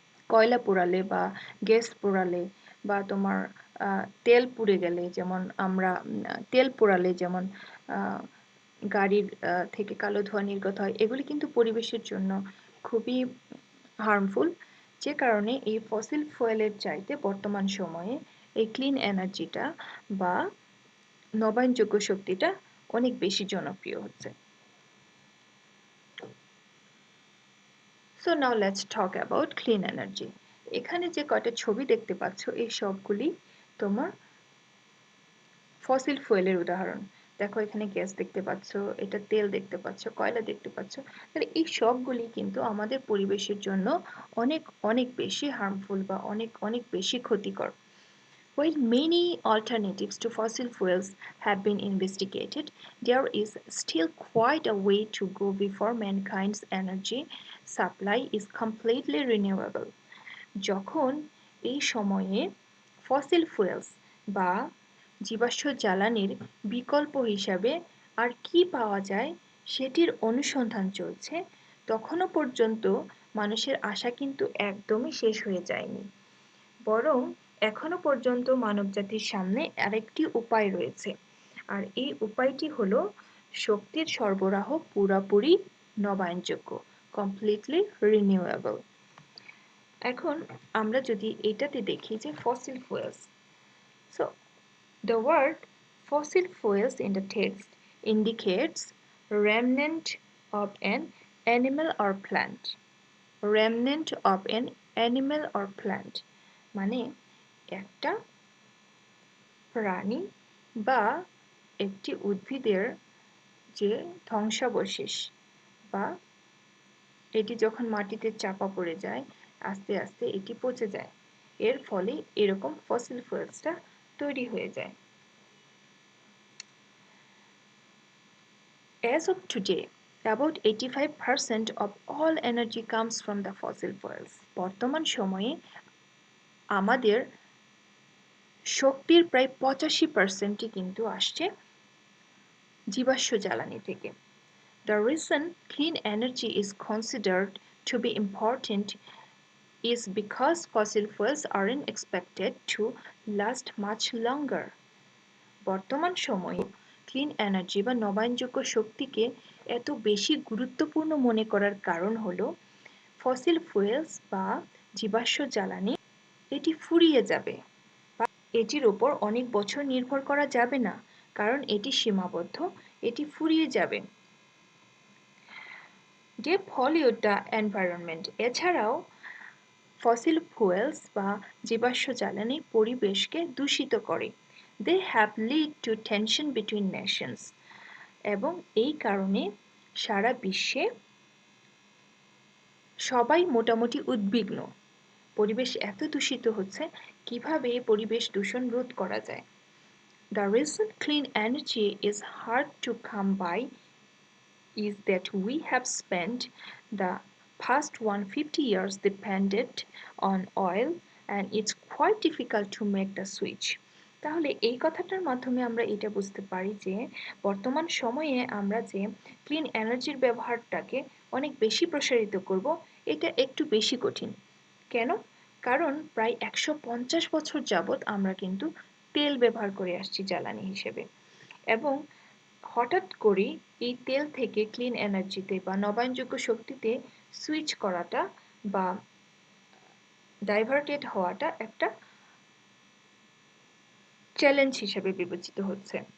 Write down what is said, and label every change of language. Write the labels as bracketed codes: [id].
[bn] কয়লা পোড়ালে বা গ্যাস পোড়ালে বা তোমার তেল পুড়ে গেলে, যেমন আমরা তেল পোড়ালে যেমন গাড়ির থেকে কালো ধোঁয়া নির্গত হয়, এগুলি কিন্তু পরিবেশের জন্য খুবই হার্মফুল। যে কারণে এই ফসিল ফুয়েলের চাইতে বর্তমান সময়ে এই ক্লিন এনার্জিটা বা নবায়নযোগ্য শক্তিটা অনেক বেশি জনপ্রিয় হচ্ছে। [en] So now let's talk about clean energy. [bn] এখানে যে কয়টা ছবি দেখতে পাচ্ছ এই সবগুলি তোমার ফসিল ফুয়েলের উদাহরণ। দেখো এখানে গ্যাস দেখতে পাচ্ছ, এটা তেল দেখতে পাচ্ছ, কয়লা দেখতে পাচ্ছ। তাহলে এই সবগুলি কিন্তু আমাদের পরিবেশের জন্য অনেক অনেক বেশি হার্মফুল বা অনেক অনেক বেশি ক্ষতিকর। [en] While many alternatives to fossil fuels have been investigated, there is still quite a way to go before mankind's energy supply is completely renewable. [bn] যখন এই সময়ে ফসিল ফুয়েলস বা জীবাশ্ম জ্বালানির বিকল্প হিসাবে আর কি পাওয়া যায় সেটির অনুসন্ধান চলছে, তখনও পর্যন্ত মানুষের আশা কিন্তু একদমই শেষ হয়ে যায়নি, বরং এখনো পর্যন্ত মানবজাতির সামনে আরেকটি উপায় রয়েছে। আর এই উপায়টি হলো শক্তির সরবরাহ পুরোপুরি নবায়নযোগ্য, কমপ্লিটলি রিনিউয়েবল। এখন আমরা যদি এটাতে দেখি যে fossil fuels, [en] so the word fossil fuels in the text indicates remnant of an animal or plant. Remnant of an animal or plant [bn] মানে একটা প্রাণী বা একটি উদ্ভিদের যে ধ্বংসাবশেষ, বা এটি যখন মাটিতে চাপা পড়ে যায় আস্তে আস্তে এটি পচে যায়, এর ফলে এরকম ফসিল ফুয়েলসটা তৈরি হয়ে যায়। [en] As of today, about 85% of all energy comes from the fossil fuels. [bn] বর্তমান সময়ে আমাদের শক্তির প্রায় 85% কিন্তু আসছে জীবাশ্ম জ্বালানি থেকে। [en] The reason clean energy is considered to be important is because fossil fuels aren't expected to last much longer. [bn] বর্তমান সময়ে ক্লিন এনার্জি বা নবায়নযোগ্য শক্তিকে এত বেশি গুরুত্বপূর্ণ মনে করার কারণ হলো ফসিল ফুয়েলস বা জীবাশ্ম জ্বালানি এটি ফুরিয়ে যাবে বা এটির উপর অনেক বছর নির্ভর করা যাবে না, কারণ এটি সীমাবদ্ধ, এটি ফুরিয়ে যাবে। [en] যে pollute the environment, [bn] এছাড়াও ফসিল ফুয়েলস বা জীবাশ্ম জ্বালানি পরিবেশকে দূষিত করে। [en] they have lead to tension between nations, [bn] এবং এই কারণে সারা বিশ্বে সবাই মোটামুটি উদ্বিগ্ন। পরিবেশ এত দূষিত হচ্ছে, কিভাবে পরিবেশ দূষণ রোধ করা যায়। [en] The reason clean energy is hard to come by is that we have spent the past 150 years dependent on oil and it's quite difficult to make the switch. [bn] তাহলে এই কথাটার মাধ্যমে আমরা এটা বুঝতে পারি যে বর্তমান সময়ে আমরা যে ক্লিন এনার্জির ব্যবহারটাকে অনেক বেশি প্রসারিত করব এটা একটু বেশি কঠিন। কেন? কারণ প্রায় 150 বছর যাবত আমরা কিন্তু তেল ব্যবহার করে আসছি জ্বালানি হিসেবে এবং হঠাৎ করে এই তেল থেকে ক্লিন এনার্জিতে বা নবায়নযোগ্য শক্তিতে সুইচ করাটা বা ডাইভার্টেড হওয়াটা একটা চ্যালেঞ্জ হিসেবে বিবেচিত হচ্ছে।